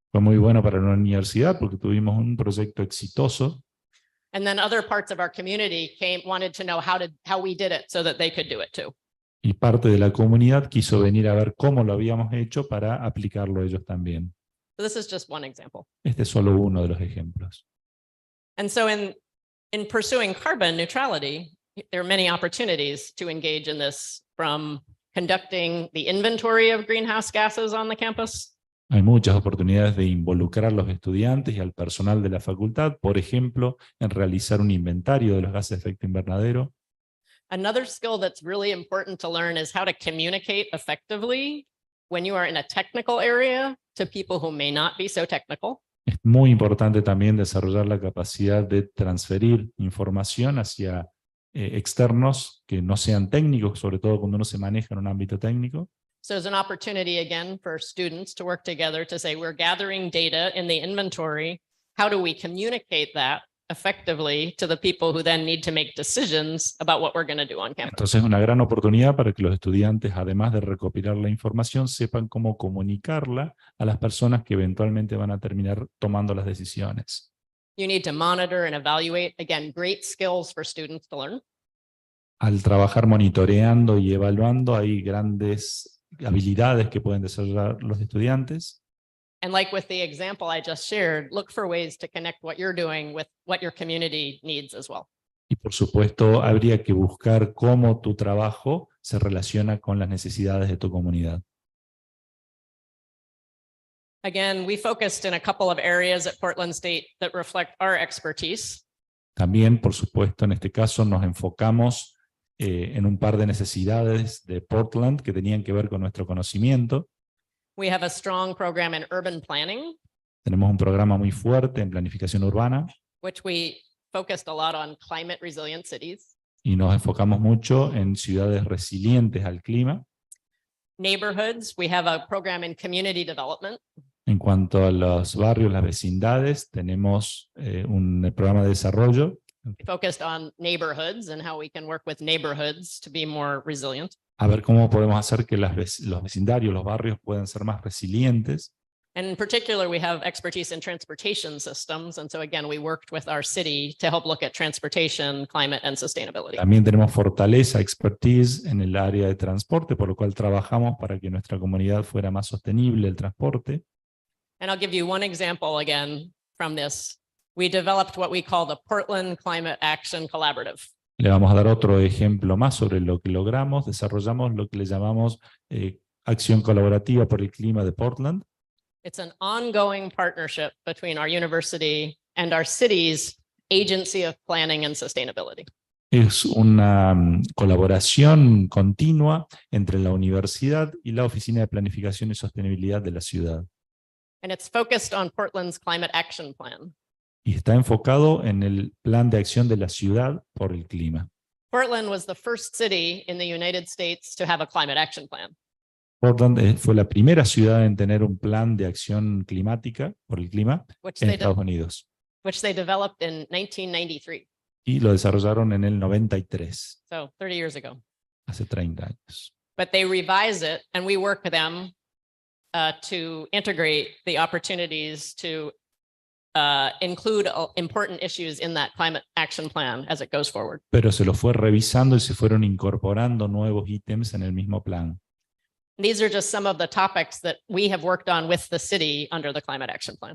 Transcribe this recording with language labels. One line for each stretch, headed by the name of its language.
Spanish: Fue muy bueno para la universidad porque tuvimos un proyecto exitoso.
English: And then other parts of our community wanted to know how we did it so that they could do it too.
Spanish: Y parte de la comunidad quiso venir a ver cómo lo habíamos hecho para aplicarlo ellos también.
English: So this is just one example.
Spanish: Este es solo uno de los ejemplos.
English: And so in pursuing carbon neutrality, there are many opportunities to engage in this, from conducting the inventory of greenhouse gases on the campus.
Spanish: Hay muchas oportunidades de involucrar a los estudiantes y al personal de la facultad, por ejemplo, en realizar un inventario de los gases de efecto invernadero.
English: Another skill that's really important to learn is how to communicate effectively when you are in a technical area to people who may not be so technical.
Spanish: Es muy importante también desarrollar la capacidad de transferir información hacia externos que no sean técnicos, sobre todo cuando uno se maneja en un ámbito técnico.
English: So there's an opportunity again for students to work together to say, we're gathering data in the inventory. How do we communicate that effectively to the people who then need to make decisions about what we're going to do on campus?
Spanish: Entonces es una gran oportunidad para que los estudiantes, además de recopilar la información, sepan cómo comunicarla a las personas que eventualmente van a terminar tomando las decisiones.
English: You need to monitor and evaluate. Again, great skills for students to learn.
Spanish: Al trabajar monitoreando y evaluando, hay grandes habilidades que pueden desarrollar los estudiantes.
English: And like with the example I just shared, look for ways to connect what you're doing with what your community needs as well.
Spanish: Y por supuesto, habría que buscar cómo tu trabajo se relaciona con las necesidades de tu comunidad.
English: Again, we focused in a couple of areas at Portland State that reflect our expertise.
Spanish: También, por supuesto, en este caso nos enfocamos en un par de necesidades de Portland que tenían que ver con nuestro conocimiento.
English: We have a strong program in urban planning,
Spanish: Tenemos un programa muy fuerte en planificación urbana
English: which we focused a lot on climate resilient cities.
Spanish: y nos enfocamos mucho en ciudades resilientes al clima.
English: Neighborhoods, we have a program in community development.
Spanish: En cuanto a los barrios, las vecindades, tenemos un programa de desarrollo
English: Focused on neighborhoods and how we can work with neighborhoods to be more resilient.
Spanish: a ver cómo podemos hacer que los vecindarios, los barrios puedan ser más resilientes.
English: And in particular, we have expertise in transportation systems. And so again, we worked with our city to help look at transportation, climate, and sustainability.
Spanish: También tenemos fortaleza, expertise en el área de transporte, por lo cual trabajamos para que nuestra comunidad fuera más sostenible el transporte.
English: And I'll give you one example again from this. We developed what we call the Portland Climate Action Collaborative.
Spanish: Le vamos a dar otro ejemplo más sobre lo que logramos. Desarrollamos lo que le llamamos Acción Colaborativa por el Clima de Portland.
English: It's an ongoing partnership between our university and our city's Agency of Planning and Sustainability.
Spanish: Es una colaboración continua entre la universidad y la Oficina de Planificación y Sostenibilidad de la ciudad.
English: And it's focused on Portland's Climate Action Plan.
Spanish: Y está enfocado en el plan de acción de la ciudad por el clima.
English: Portland was the first city in the United States to have a climate action plan.
Spanish: Portland fue la primera ciudad en tener un plan de acción climática por el clima
English: Which
Spanish: en
English: they,
Spanish: Estados Unidos.
English: which they developed in 1993,
Spanish: Y lo desarrollaron en el 93,
English: so 30 years ago.
Spanish: hace 30 años.
English: But they revise it, and we work with them to integrate the opportunities to include important issues in that climate action plan as it goes forward.
Spanish: Pero se lo fue revisando y se fueron incorporando nuevos ítems en el mismo plan.
English: These are just some of the topics that we have worked on with the city under the climate action plan.